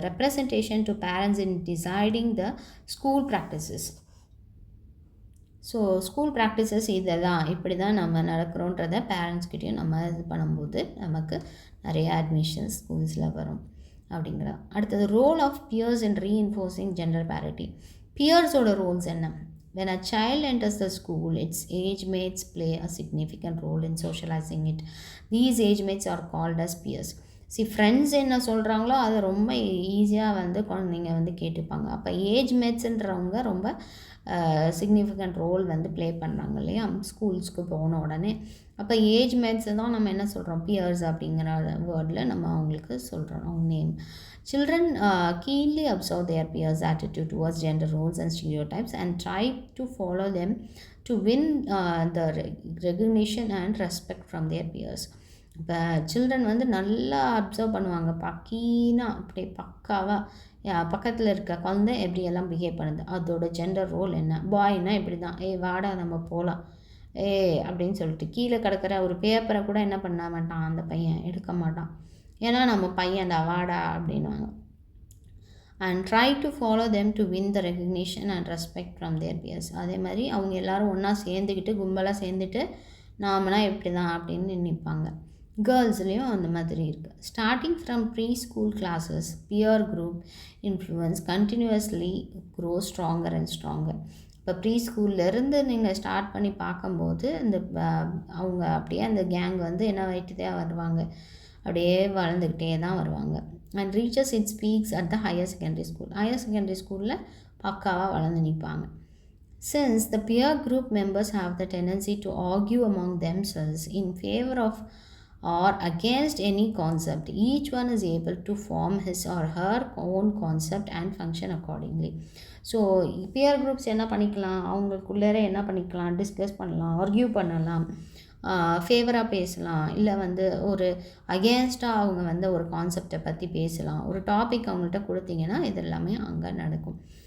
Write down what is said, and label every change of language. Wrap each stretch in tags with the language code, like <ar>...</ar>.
<en>Representation to parents in deciding the school practices.</en> <ta>So school practices இதெல்லாம் இப்படி தான் நம்ம நடக்கிறோன்றதை பேரண்ட்ஸ்கிட்டையும் நம்ம இது பண்ணும்போது நமக்கு நிறைய அட்மிஷன்ஸ் ஸ்கூல்ஸில் வரும் அப்படிங்கிறத.</ta> <en>அடுத்தது role of peers in reinforcing gender parity.</en> <ta>பியர்ஸோட Rolle's என்ன?</ta> <en>When a child enters the school, its age mates play a significant role in socializing it. These age mates are called as peers.</en> <ta>Friends என்ன சொல்கிறாங்களோ அதை ரொம்ப ஈஸியாக வந்து குழந்தைங்க வந்து கேட்டுப்பாங்க. அப்போ ஏஜ் மேட்ஸுன்றவங்க ரொம்ப சிக்னிஃபிகண்ட் ரோல் வந்து ப்ளே பண்ணுறாங்க இல்லையா, ஸ்கூல்ஸ்க்கு போன உடனே. அப்போ ஏஜ் மேட்ஸை தான் நம்ம என்ன சொல்கிறோம், பியர்ஸ் அப்படிங்கிற வேர்டில் நம்ம அவங்களுக்கு சொல்கிறோம், அவங்க name.</ta> <en>Children keenly observe their peers' attitude towards gender roles and stereotypes and try to follow them to win the recognition and respect from their peers.</en> <ta>இப்போ சில்ட்ரன் வந்து நல்லா அப்சர்வ் பண்ணுவாங்க, பக்கீனாக அப்படியே பக்காவாக பக்கத்தில் இருக்க குழந்தை எப்படியெல்லாம் பிஹேவ் பண்ணுது, அதோட ஜெண்டர் ரோல் என்ன. பாய்னா இப்படி தான், வாடா நம்ம போகலாம், அப்படின்னு சொல்லிட்டு கீழே கிடக்கிற ஒரு பேப்பரை கூட என்ன பண்ண மாட்டான் அந்த பையன், எடுக்க மாட்டான், ஏன்னா நம்ம பையன்டா வாடா அப்படின்வாங்க.</ta> <en>And try to follow them to win the recognition and respect from their peers.</en> <ta>அதே மாதிரி அவங்க எல்லோரும் ஒன்றா சேர்ந்துக்கிட்டு கும்பலாக சேர்ந்துட்டு நாமனா இப்படி தான் அப்படின்னு நினைப்பாங்க. கேர்ள்ஸ்லேயும் அந்த மாதிரி இருக்குது.</ta> <en>Starting from pre school classes, peer group influence continuously grow stronger and stronger.</en> <ta>இப்போ ப்ரீ ஸ்கூல்லேருந்து நீங்கள் ஸ்டார்ட் பண்ணி பார்க்கும்போது இந்த அவங்க அப்படியே அந்த கேங் வந்து என்ன ஆகிட்டே வருவாங்க, அப்படியே வளர்ந்துக்கிட்டே தான் வருவாங்க.</ta> <en>and reaches its peaks at the higher secondary ஸ்கூலில்</en> <ta>பக்காவாக வளர்ந்து நிற்பாங்க.</ta> <en>Since the peer group members have the tendency to argue among themselves in favor of or against any concept, each one is able to form his or her own concept and function accordingly.</en> <ta>So pier groups என்ன பண்ணிக்கலாம், அவங்களுக்குள்ளே என்ன பண்ணிக்கலாம், discuss பண்ணலாம், argue பண்ணலாம், ஃபேவராக பேசலாம், இல்லை வந்து ஒரு அகேன்ஸ்டாக அவங்க வந்து ஒரு கான்செப்டை பற்றி பேசலாம். ஒரு டாபிக் அவங்கள்ட்ட கொடுத்தீங்கன்னா இது எல்லாமே அங்கே நடக்கும்.</ta>